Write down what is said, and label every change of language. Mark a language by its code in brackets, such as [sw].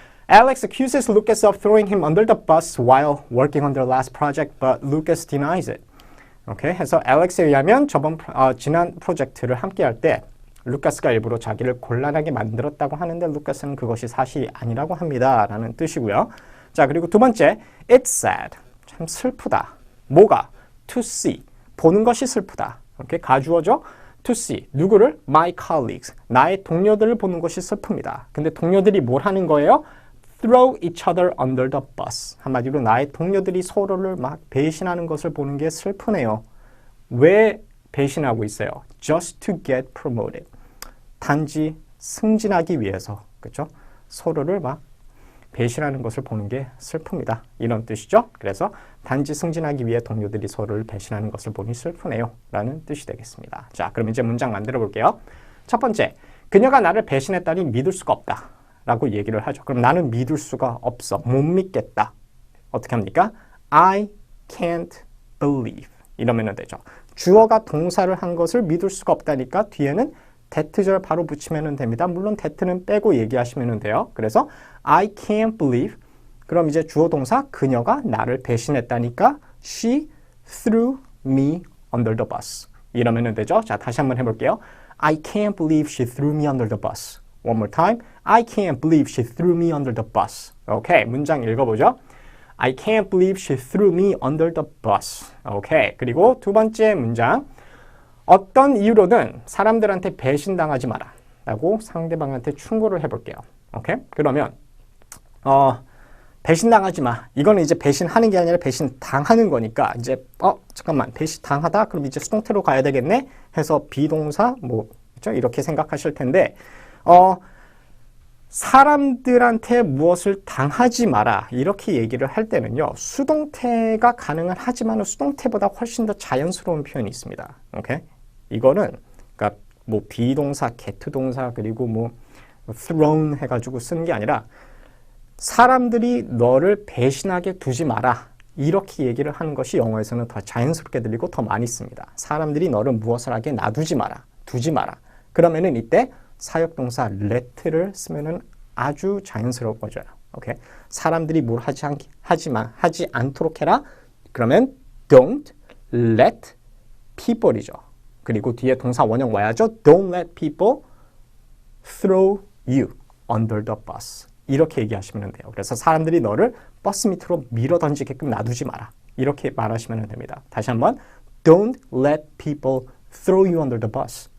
[en] Alex accuses Lucas of throwing him under the bus while working on their last project, but Lucas denies it. 오케이? [ko] 해서 Alex에 의하면 지난 프로젝트를 함께 할 때 루카스가 일부러 자기를 곤란하게 만들었다고 하는데 루카스는 그것이 사실이 아니라고 합니다. 라는 뜻이고요. 자, 그리고 두 번째, [en] it's sad. [ko] 참 슬프다. 뭐가? [en] to see. [ko] 보는 것이 슬프다. 이렇게 가주어죠? to see. 누구를? [en] my colleagues. [ko] 나의 동료들을 보는 것이 슬픕니다. 근데 동료들이 뭘 하는 거예요? [en] throw each other under the bus. [ko] 한마디로 나의 동료들이 서로를 막 배신하는 것을 보는 게 슬프네요. 왜 배신하고 있어요? [en] just to get promoted. [ko] 단지 승진하기 위해서. 그렇죠? 서로를 막 배신하는 것을 보는 게 슬픕니다. 이런 뜻이죠. 그래서 단지 승진하기 위해 동료들이 서로를 배신하는 것을 보니 슬프네요. 라는 뜻이 되겠습니다. 자, 그럼 이제 문장 만들어 볼게요. 첫 번째, 그녀가 나를 배신했다니 믿을 수가 없다. 라고 얘기를 하죠. 그럼 나는 믿을 수가 없어. 못 믿겠다. 어떻게 합니까? [en] I can't believe. [ko] 이러면 되죠. 주어가 동사를 한 것을 믿을 수가 없다니까 뒤에는 that절 바로 붙이면 됩니다. 물론 that는 빼고 얘기하시면 돼요. [en] 그래서 I can't believe. [ko] 그럼 이제 주어 동사 그녀가 나를 배신했다니까 [en] she threw me under the bus. [ko] 이러면 되죠. 자, 다시 한번 해볼게요. [en] I can't believe she threw me under the bus. One more time. I can't believe she threw me under the bus. [ko] 오케이, 문장 읽어보죠. [en] I can't believe she threw me under the bus. [ko] 오케이, 그리고 두 번째 문장. 어떤 이유로든 사람들한테 배신당하지 마라 라고 상대방한테 충고를 해볼게요. 오케이? 그러면 배신당하지 마. 이거는 이제 배신하는 게 아니라 배신당하는 거니까 이제 잠깐만 배신당하다? 그럼 이제 수동태로 가야 되겠네? 해서 비동사 그렇죠? 이렇게 생각하실 텐데 사람들한테 무엇을 당하지 마라 이렇게 얘기를 할 때는요. 수동태가 가능은 하지만 수동태보다 훨씬 더 자연스러운 표현이 있습니다. 오케이? 이거는 그러니까 뭐 비동사, get 동사 그리고 뭐 thrown 해가지고 쓰는 게 아니라 사람들이 너를 배신하게 두지 마라 이렇게 얘기를 하는 것이 영어에서는 더 자연스럽게 들리고 더 많이 씁니다. 사람들이 너를 무엇을 하게 놔두지 마라, 두지 마라. 그러면은 이때 사역동사 let를 쓰면은 아주 자연스러워져요. 오케이? 사람들이 뭘 하지 않도록 해라. 그러면 [en] don't let people [ko] 이죠. 그리고 뒤에 동사 원형 와야죠. [en] Don't let people throw you under the bus. [ko] 이렇게 얘기하시면 돼요. 그래서 사람들이 너를 버스 밑으로 밀어 던지게끔 놔두지 마라. 이렇게 말하시면 됩니다. [en] 다시 한번 Don't let people throw you under the bus.